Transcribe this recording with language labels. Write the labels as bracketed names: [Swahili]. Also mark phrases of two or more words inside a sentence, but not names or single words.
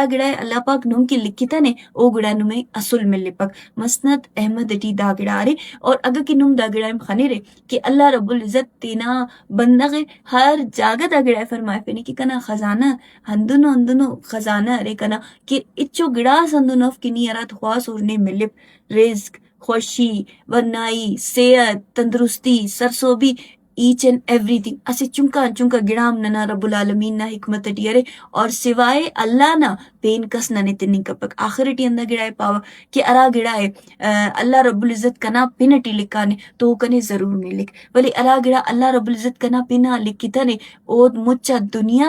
[Brahui] گڑا اللہ پاک نم کی لکھتا نے او گڑا نمے اصل ملے پاک مسند احمد اٹی دا گڑا رے اور اگر کی نم دا گڑا خنے رے کہ اللہ رب العزت تینا بندغ ہر جاگہ دا گڑا فرمائے پینے کہ کنا خزانہ ہندنو خزانہ رے کنا کہ اچو گڑا ہندنو اف کنی ارات خواس اور نے ملے رزق خوشی ورنائی صحت تندرستی سرسوبی [English] each and every thing [Brahui] اسے چنکا چنکا گڑام ننا رب العالمین نا حکمت ٹیرے اور سوائے اللہ نا پین کس ننے تننگ کپک آخرٹی اندہ گڑائے پاوا کہ ارا گڑائے اللہ رب العزت کنا پنٹی لکھانے تو کنے ضرور ملک ولی ارا گڑا اللہ رب العزت کنا پنا لکھی تنے او مچا دنیا